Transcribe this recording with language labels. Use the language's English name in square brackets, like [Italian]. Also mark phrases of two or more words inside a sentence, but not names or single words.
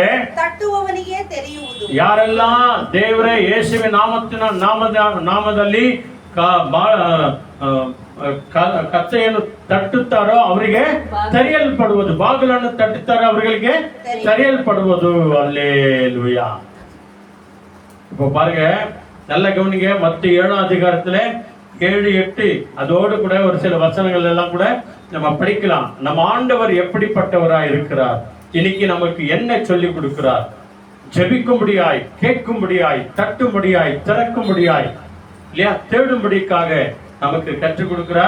[Kannada] ತಟ್ಟುವವನಿಗೆ ತೆರೆಯುವುದು. ಯಾರೆಲ್ಲ ದೇವರೇ ಯೇಸುವಿನ ನಾಮದಲ್ಲಿ ಕತ್ತೆಯನ್ನು ತಟ್ಟುತ್ತಾರೋ ಅವರಿಗೆ ತೆರೆಯಲ್ಪಡುವುದು, ಬಾಗಿಲನ್ನು ತಟ್ಟುತ್ತಾರೋ ಅವರಿಗೆ ತೆರೆಯಲ್ಪಡುವುದು. [Tamil] அல்லேலூயா. இப்போ பாருங்க, நல்ல கவனிங்க. மத்தேயு 7ஆம் அதிகாரத்துல 7-8 அதோடு கூட ஒரு சில வசனங்கள் எல்லாம் கூட நம்ம படிக்கலாம். நம்ம ஆண்டவர் எப்படிப்பட்டவராய் இருக்கிறார், இன்னைக்கு நமக்கு என்ன சொல்லி கொடுக்கிறார், ஜெபிக்கும்படியாய், கேட்கும்படியாய், தட்டும்படியாய், திறக்கும்படியாய், இல்லையா, தேடும்படிக்காக நமக்கு கற்றுக் கொடுக்கிறார்.